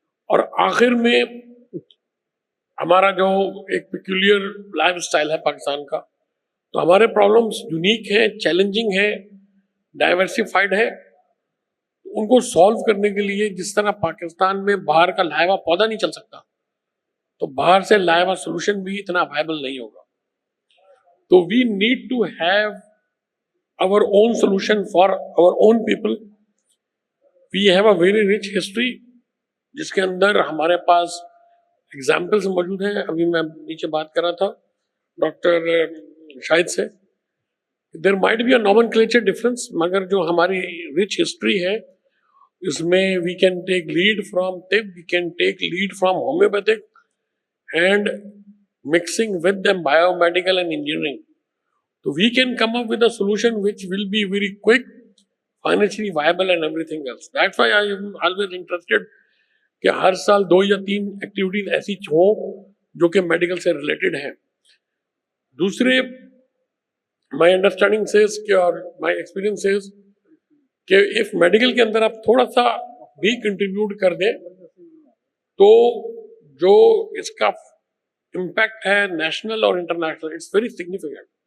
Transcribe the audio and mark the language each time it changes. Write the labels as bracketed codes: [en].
[ur] اور آخر میں ہمارا جو ایک پیکولر لائف اسٹائل ہے پاکستان کا, تو ہمارے پرابلمس یونیک ہیں, چیلنجنگ ہے, ڈائیورسفائڈ ہے. ان کو سالو کرنے کے لیے جس طرح پاکستان میں باہر کا لایا ہوا پودا نہیں چل سکتا, تو باہر سے لایا ہوا سولوشن بھی اتنا وائبل نہیں ہوگا. [en] So we need to have our own solution for our own people. We have a very rich history [ur] جس کے اندر ہمارے پاس ایگزامپلس موجود ہیں. ابھی میں نیچے بات کر رہا تھا ڈاکٹر شاہد سے, [en] there might be a nomenclature difference, [ur] مگر جو ہماری [en] rich history ہے [ur] اس میں [en] we can take lead from TIB, we can take lead from homeopathic and mixing with them biomedical and engineering. So we can come up with a solution which will be very quick, financially viable and everything else. That's why I am always interested [ur] کہ ہر سال 2 یا 3 activities ایسی ہوں جو کہ medical سے related ہیں. دوسرے [en] my understanding says [ur] کہ اور [en] my experience says [ur] کہ if میڈیکل کے اندر آپ تھوڑا سا بھی کنٹریبیوٹ کر دیں تو جو اس کا امپیکٹ ہے نیشنل اور انٹرنیشنل, [en] It's very significant.